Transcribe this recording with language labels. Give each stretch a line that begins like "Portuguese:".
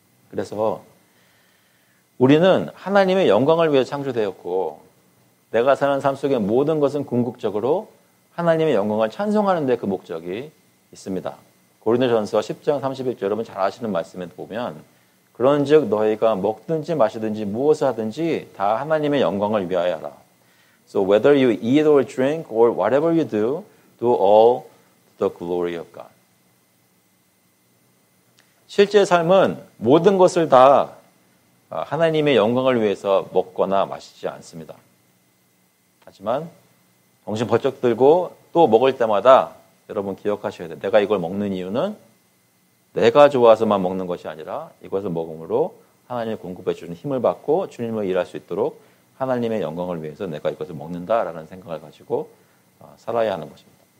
Korean: 그래서 우리는 하나님의 영광을 위해 창조되었고 내가 사는 삶 속의 모든 것은 궁극적으로 하나님의 영광을 찬송하는 데 그 목적이 있습니다. 고린도전서 10장 31절 여러분 잘 아시는 말씀에 보면 그런즉 너희가 먹든지 마시든지 무엇을 하든지 다 하나님의 영광을 위하여 하라.
English: So whether you eat or drink or whatever you do, do all to the glory of God.
Korean: 실제 삶은 모든 것을 다 하나님의 영광을 위해서 먹거나 마시지 않습니다. 하지만 정신 번쩍 들고 또 먹을 때마다 여러분 기억하셔야 돼요. 내가 이걸 먹는 이유는 내가 좋아서만 먹는 것이 아니라 이것을 먹음으로 하나님이 공급해 주는 힘을 받고 주님을 일할 수 있도록 하나님의 영광을 위해서 내가 이것을 먹는다라는 생각을 가지고 살아야 하는 것입니다.